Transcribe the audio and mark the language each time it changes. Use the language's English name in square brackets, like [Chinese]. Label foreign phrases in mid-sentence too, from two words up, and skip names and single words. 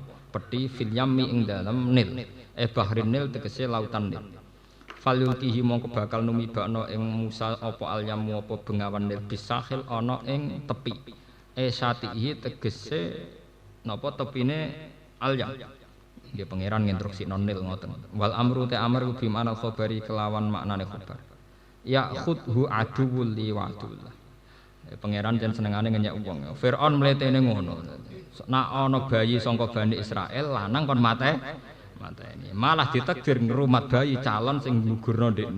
[Javanese] Peti [Arabic] في اليم [Javanese] ing dalam Nil. Bahrin Nil tegese lautan Nil. Falyulkihi mongko bakal numibakno ing Musa apa alyamu apa bengawan Nil bisahil ana ing tepi. Satihi tegese napa tepine alyam. Nggih pangeran nginstruksino Nil ngoten. [Arabic] والأمر تأمر بمعنى الخبر kelawan maknane khabar. يأخذه عدو لي وعدو له. [Javanese] Pangeran jan senengane ngenyek wong. Firaun mletene ngono. Nek ana bayi sangka Bani Israil lanang kon mateni. Malah ditakdir ngrumat bayi calon sing nggugurno ndekne.